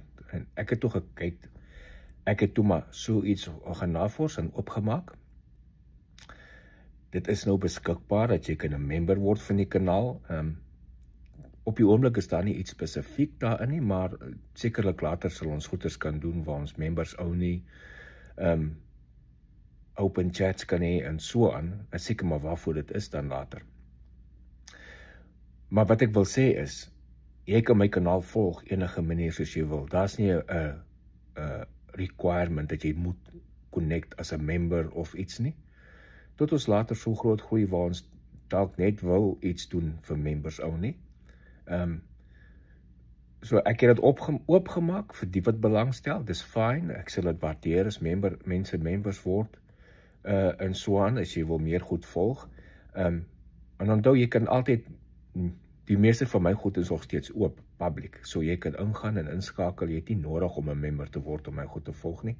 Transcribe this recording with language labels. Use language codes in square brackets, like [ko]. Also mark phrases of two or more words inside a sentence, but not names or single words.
[af] En ek het toe gekyk, ek het toe maar so iets gaan navors en opgemaak. Dit is nou beskikbaar dat jy kan 'n member word van die kanaal. Op die oomblik is daar nie iets spesifiek daarin nie, maar sekerlik later sal ons goeders kan doen waar ons [en] members only open chats [af] kan hê en so aan. En seker maar waarvoor dit is dan later. Maar wat ek wil sê is, jy kan my kanaal volg enige manier soos jy wil. Daar's nie 'n requirement dat jy moet connect as 'n member of iets nie. Tot ons later so groot groei waar ons dalk net wil iets doen vir [en] members only. [af] So ek het dit oopgemaak vir die wat belangstel. Dis fyn. Ek sal dit waardeer as mense members word en so aan as jy wil meer goed volg. En onthou, jy kan altyd, die meeste van my goed is nog steeds oop, public. So jy kan ingaan en inskakel. Jy het nie nodig om 'n member te word om my goed te volg nie.